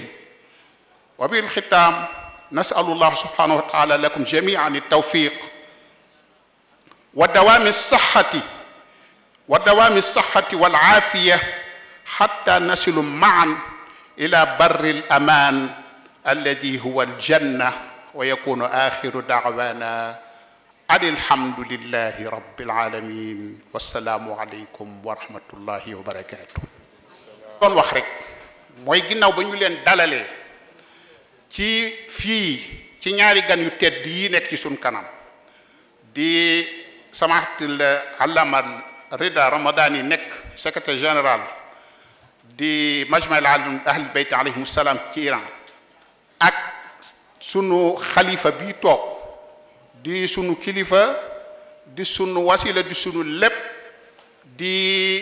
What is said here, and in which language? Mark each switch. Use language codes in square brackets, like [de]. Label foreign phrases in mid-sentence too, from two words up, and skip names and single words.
[ar] وبالختام نسأل الله سبحانه وتعالى لكم جميعا التوفيق ودوام الصحة والعافية حتى نصل معا إلى بر الأمان الذي هو الجنة، ويكون آخر دعوانا أن الحمد لله رب العالمين والسلام عليكم ورحمة الله وبركاته. [wo] kon wax rek mooy ginnaaw ba ñu leen dalalee ci fii ci ñaari gan yu tedd yi nekk ci suñ kanam di [ar] سماحة العلامة [wo] Rida Ramadani nekk [fr] secrétaire général [wo] di majma al alim ahl bayt [ar] عليهم السلام [wo] ci Iran, ak sunu xalifa bi toog di sunu kilifa di sunu wasila di sunu lépp di